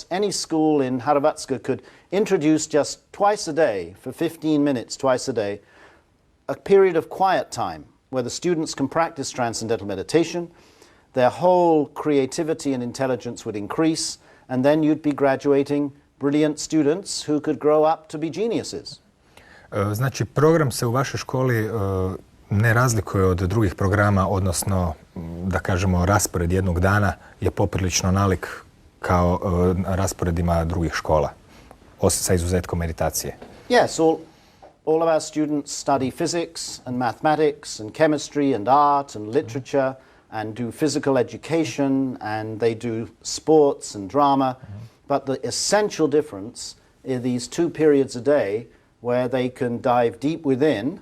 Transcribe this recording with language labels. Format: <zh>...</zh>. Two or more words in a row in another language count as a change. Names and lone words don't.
<en>Any school in Hrvatska could introduce just twice a day, for 15 minutes twice a day, a period of quiet time where the students can practice transcendental meditation, their whole creativity and intelligence would increase, and then you'd be graduating brilliant students who could grow up to be geniuses.</en> <hr>Znači, program se u vašoj školi ne razlikuje od drugih programa, odnosno, da kažemo, raspored jednog dana je poprilično nalik kao rasporedima drugih škola, sa izuzetkom meditacije.</hr> <en>Yes, all of our students study physics and mathematics and chemistry and art and literature and do physical education and they do sports and drama. But the essential difference is these 2 periods a day where they can dive deep within.</en>